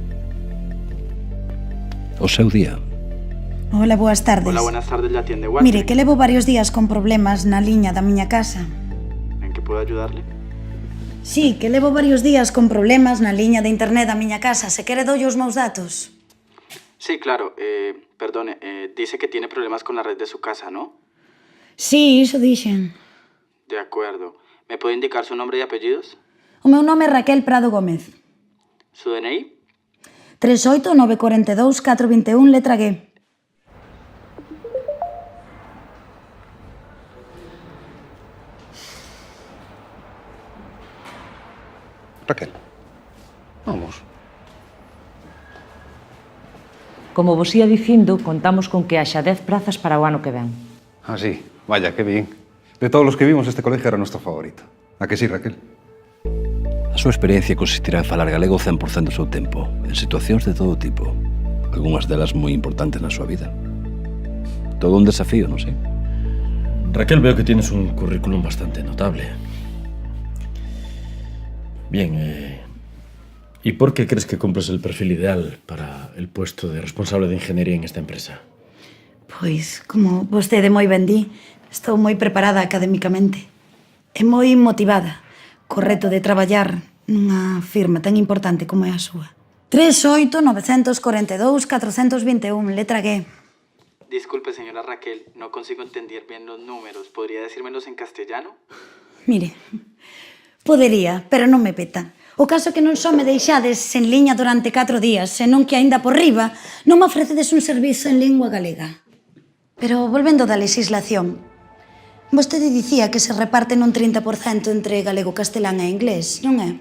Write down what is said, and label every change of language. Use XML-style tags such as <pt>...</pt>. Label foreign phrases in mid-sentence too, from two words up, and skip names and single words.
<gl>O seu día. Hola, boas tardes.</gl> <es>Hola, buenas tardes, le atiende Watson.</es> <gl>Mire, que levo varios días con problemas na liña da miña casa.</gl> <es>¿En qué puedo ayudarle?</es> <gl>Sí, que levo varios días con problemas na liña de internet da miña casa. Se quere doulle os meus datos.</gl> <es>Sí, claro. Perdone, dice que tiene problemas con la red de su casa, ¿no?</es> <gl>Sí, iso dixen.</gl> <es>De acuerdo. ¿Me puede indicar su nombre y apellidos?</es> <gl>O meu nome é Raquel Prado Gómez.</gl> <es>¿Su DNI?</es> <gl>38942-421, letra G.</gl> <es>Raquel, vamos.</es> <gl>Como vos ia dicindo, contamos con que haxa 10 prazas para o ano que ven.</gl> <es>Ah, sí. Vaya, qué bien. De todos los que vimos, este colegio era nuestro favorito. ¿A que sí, Raquel?</es> <gl>A súa experiencia consistirá en falar galego 100% do seu tempo, en situacións de todo tipo, algunhas delas moi importantes na súa vida. Todo un desafío, non sei?</gl> <es>Raquel, veo que tienes un currículum bastante notable. Bien, ¿y por qué crees que cumples el perfil ideal para el puesto de responsable de ingeniería en esta empresa?</es> <gl>Pois, como vostede moi ben di, estou moi preparada académicamente e moi motivada co reto de traballar nunha firma tan importante como é a súa. 38942-421, letra G.</gl> <es>Disculpe, señora Raquel, no consigo entender bien los números. ¿Podría decírmelos en castellano?</es> <gl>Mire, podería, pero non me peta. O caso é que non só me deixades en liña durante 4 días, senón que aínda por riba non me ofrecedes un servizo en lingua galega. Pero volvendo da legislación, vostede dicía que se reparten un 30% entre galego, castelán e inglés, non é?</gl>